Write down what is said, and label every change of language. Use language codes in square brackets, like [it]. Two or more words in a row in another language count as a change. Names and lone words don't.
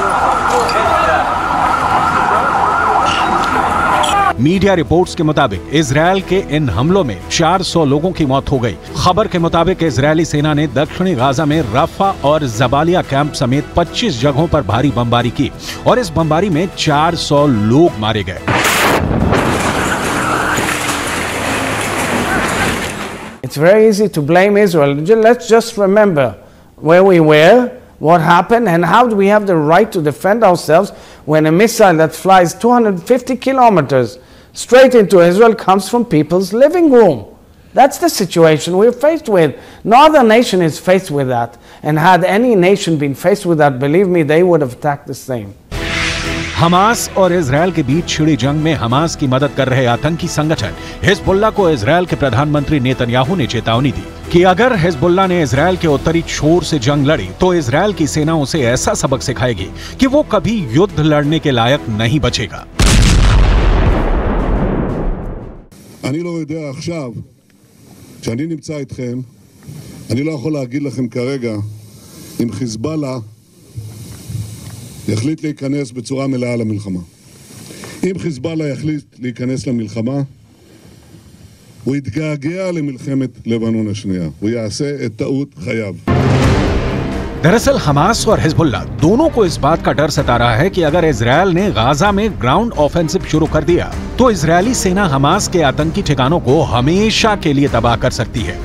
[hi] मीडिया रिपोर्ट्स के मुताबिक इजराइल के इन हमलों में 400 लोगों की मौत हो गई। खबर के मुताबिक इजरायली सेना ने दक्षिणी गाजा में रफा और जबालिया कैंप समेत 25 जगहों पर भारी बमबारी की और इस बमबारी में 400 लोग मारे गए। [en] It's very easy to blame Israel. Let's just remember where we were, what happened, and how do we have the right to defend ourselves when a missile that flies 250 kilometers straight into Israel comes from people's living room. That's the situation we're faced with. No other nation is faced with that. And had any nation been faced with that, believe me, they would have attacked the same. [hi] हमास और इजरायल के बीच छिड़ी जंग में हमास की मदद कर रहे आतंकी संगठन हिजबुल्लाह को इजरायल के प्रधानमंत्री नेतन्याहू ने चेतावनी दी कि अगर हिजबुल्लाह ने इजरायल के उत्तरी छोर से जंग लड़ी तो इजरायल की सेना उसे ऐसा सबक सिखाएगी कि वो कभी युद्ध लड़ने के लायक नहीं बचेगा। [he] אני לא יודע עכשיו, כשאני נמצא איתכם, אני לא יכול להגיד לכם כרגע אם חיזבאללה יחליט להיכנס בצורה מלאה למלחמה. אם חיזבאללה יחליט להיכנס למלחמה, הוא יתגעגע למלחמת לבנון השנייה. הוא יעשה את טעות חייו. [hi] दरअसल हमास और हिजबुल्लाह दोनों को इस बात का डर सता रहा है कि अगर इजरायल ने गाजा में [en] ground offensive [hi] शुरू कर दिया तो इजरायली सेना हमास के आतंकी ठिकानों को हमेशा के लिए तबाह कर सकती है।